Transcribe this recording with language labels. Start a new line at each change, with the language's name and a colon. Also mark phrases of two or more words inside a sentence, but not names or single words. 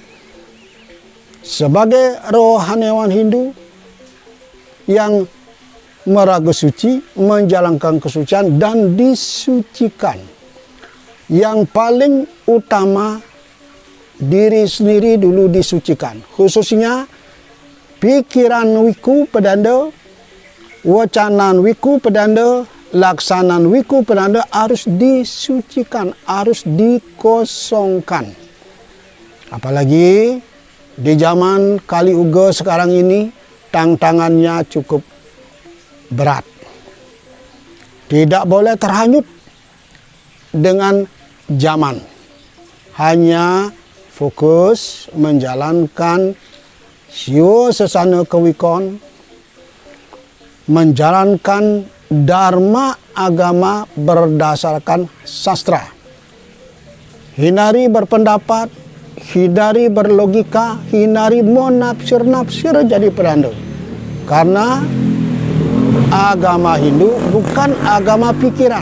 Indonesian: Sebagai rohaniawan Hindu yang meraga suci, menjalankan kesucian dan disucikan. Yang paling utama diri sendiri dulu disucikan. Khususnya pikiran Wiku pedanda, wacanan Wiku pedanda, laksanaan Wiku pedanda harus disucikan, harus dikosongkan. Apalagi di zaman Kali Uga sekarang ini, tantangannya cukup berat. Tidak boleh terhanyut dengan zaman. Hanya fokus menjalankan sio sesana kewikon, menjalankan dharma agama berdasarkan sastra. Hindari berpendapat hindari berlogika, hindari menafsir-nafsir jadi pedanda. Karena agama Hindu bukan agama pikiran.